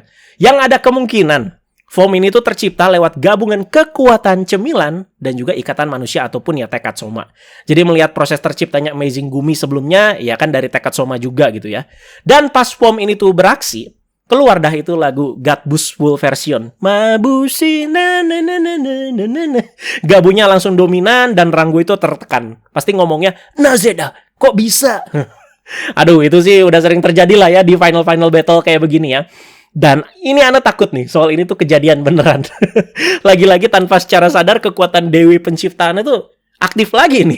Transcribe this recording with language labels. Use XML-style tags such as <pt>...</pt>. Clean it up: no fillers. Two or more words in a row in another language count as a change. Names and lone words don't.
<id>Yang ada kemungkinan form ini tuh tercipta lewat gabungan kekuatan cemilan dan juga ikatan manusia ataupun ya tekad Soma. Jadi melihat proses terciptanya Amazing Gumi sebelumnya, ya kan dari tekad Soma juga gitu ya. Dan pas form ini tuh beraksi, keluar dah itu lagu God Boost Full Version.</id> <ja>Mabushi na na na na na na na.</ja> <id>Gabunya langsung dominan dan Rango itu tertekan. Pasti ngomongnya, Nazeda, kok bisa? Aduh, itu sih udah sering terjadi lah ya di</id> <en>final battle</en> <id>kayak begini ya. Dan ini Ana takut nih, soal ini tuh kejadian beneran. Lagi-lagi tanpa secara sadar kekuatan Dewi Pencipta Ana tuh aktif lagi nih.</id>